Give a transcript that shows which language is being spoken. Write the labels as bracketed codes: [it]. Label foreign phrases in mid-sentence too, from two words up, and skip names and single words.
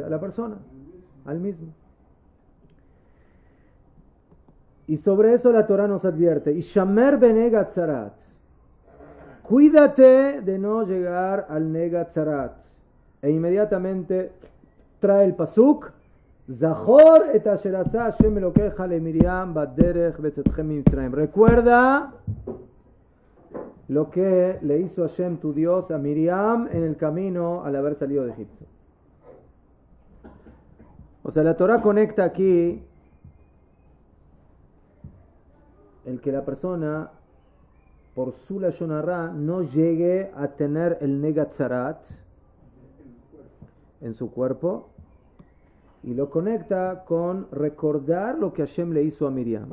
[es] A la persona, al mismo. Y sobre eso la Torah nos advierte: [he] השמר בנגע צרעת, [es] cuídate de no llegar al [he] נגע צרעת. [es] E inmediatamente trae el pasuk: [he] זכור את אשר עשה השם אלהיך למרים בדרך בצאתכם ממצרים. [es] Recuerda lo que le hizo Hashem tu Dios a Miriam en el camino al haber salido de Egipto. O sea, la Torah conecta aquí el que la persona por su [he] לשון הרע [es] no llegue a tener el negatzarat en su cuerpo, y lo conecta con recordar lo que Hashem le hizo a Miriam.